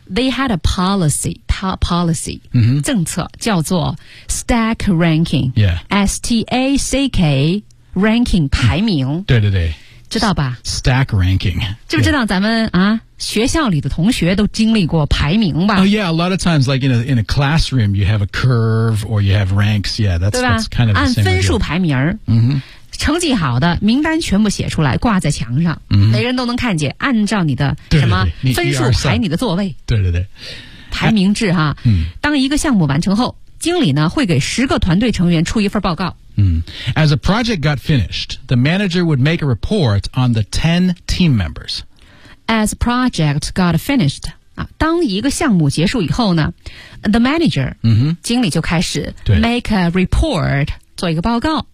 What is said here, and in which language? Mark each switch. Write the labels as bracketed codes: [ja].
[en] They had a policy policy、嗯、 [zh] 政策叫做 stack ranking、 [en] yeah. S-T-A-C-K ranking [zh] 排名、 [en] 嗯、 [zh] 对对对知道吧 [en] stack ranking [zh] 知不知道咱们、 [en] yeah. [zh] 啊学校里的同学都经历过排名吧、 [en] oh, yeah, a lot of times, like in a classroom, you have a curve or you have ranks. Yeah, that's kind of the same. [zh] 按分数排名、 mm-hmm. 成绩好的名单全部写出来挂在墙上、 mm-hmm. 每人都能看见按照你的什么分数排你的座位。对对对。排名制哈、嗯、当一个项目完成后经理呢会给十个团队成员出一份报告。 [en] As a project got finished, the manager would make a report on the 10 team members. As project got finished,、啊、 [zh] 当一个项目结束以后呢 [en] the manager,、 mm-hmm. [zh] 经理就开始 [en] make a report, [zh] 做一个报告、